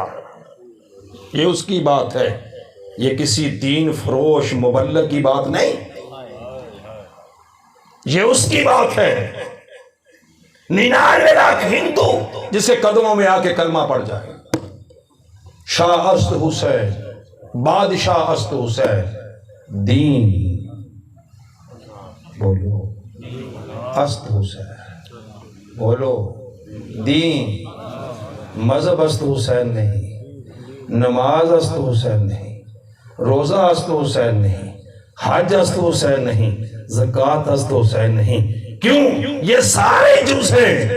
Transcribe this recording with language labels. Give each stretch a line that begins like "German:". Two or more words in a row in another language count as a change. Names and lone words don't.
Urdu: یہ اس کی بات ہے، یہ کسی دین فروش مبلغ کی بات نہیں، یہ اس کی بات ہے۔ 99 لاکھ ہندو جس کے قدموں میں آ کے کلمہ پڑھ جائے۔
Persian: شاہ است حسین، بادشاہ است حسین، دین بولو است حسین،
Urdu: بولو دین،
Persian: مذہب است حسین
Urdu: نہیں،
Persian: نماز است حسین
Urdu: نہیں،
Persian: روزہ است
Urdu: تو حسین نہیں،
Persian: حج است
Urdu: تو حسین نہیں،
Persian: زکوٰۃ است
Urdu: تو حسین نہیں. کیوں؟ یہ سارے جز ہیں.